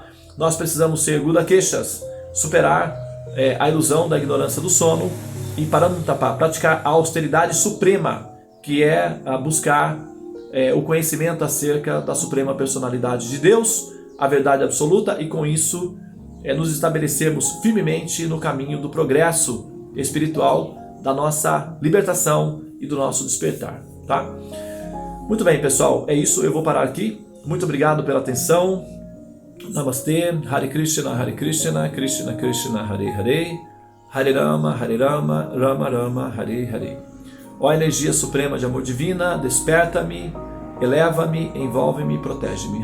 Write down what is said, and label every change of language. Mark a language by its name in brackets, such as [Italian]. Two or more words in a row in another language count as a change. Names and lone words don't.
[Portuguese] Nós precisamos ser Gudakeshas, superar a ilusão da ignorância do sono, e Parantapa, praticar a austeridade suprema, que é buscar o conhecimento acerca da suprema personalidade de Deus, a verdade absoluta, e com isso nos estabelecermos firmemente no caminho do progresso espiritual, da nossa libertação e do nosso despertar, tá? Muito bem, pessoal, é isso, eu vou parar aqui. Muito obrigado pela atenção. Namastê, [Sanskrit] हरे कृष्ण, कृष्ण कृष्ण, हरे हरे, हरे राम, राम राम, हरे हरे. [Portuguese] Ó energia suprema de amor divina, desperta-me, eleva-me, envolve-me e protege-me.